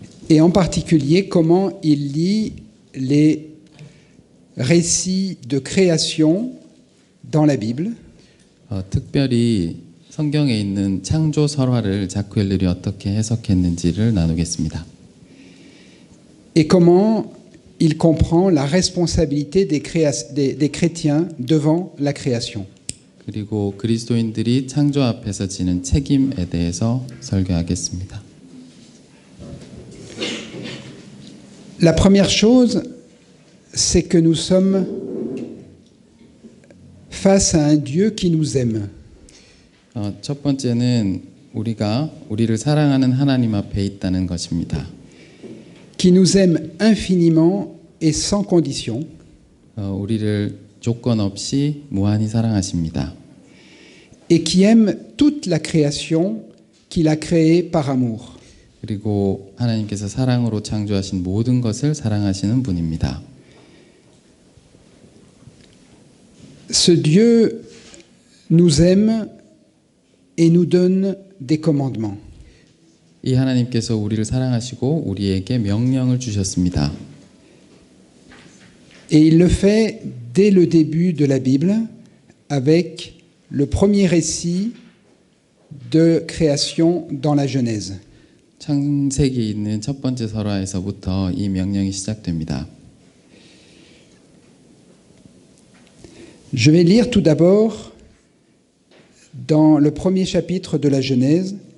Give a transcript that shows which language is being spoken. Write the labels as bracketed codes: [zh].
[fr] et en particulier comment il lit les récits de création dans la Bible. [ko] 특별히 성경에 있는 창조 설화를 자크 엘룰이 어떻게 해석했는지를 나누겠습니다. [fr] Et comment il comprend la responsabilité des chrétiens devant la création. [ko] 그리고 그리스도인들이 창조 앞에서 지는 책임에 대해서 설교하겠습니다. [fr] La première chose, c'est que nous sommes face à un Dieu qui nous aime. [ko] 첫 번째는 우리가 우리를 사랑하는 하나님 앞에 있다는 것입니다. [fr] Qui nous aime infiniment et sans condition. [ko] 우리를 조건 없이 무한히 사랑하십니다. [fr] Et qui aime toute la création qu'il a créée par amour. [ko] 그리고 하나님께서 사랑으로 창조하신 모든 것을 사랑하시는 분입니다. [fr] Ce Dieu nous aime et nous donne des commandements. [ko] 이 하나님께서 우리를 사랑하시고 우리에게 명령을 주셨습니다. [fr] Et il le fait dès le début de la Bible avec le premier récit de création dans la Genèse. [ko] 창세기 있는 첫 번째 설화에서부터 이 명령이 시작됩니다. [fr] Je vais lire tout d'abord dans le premier chapitre de la Genèse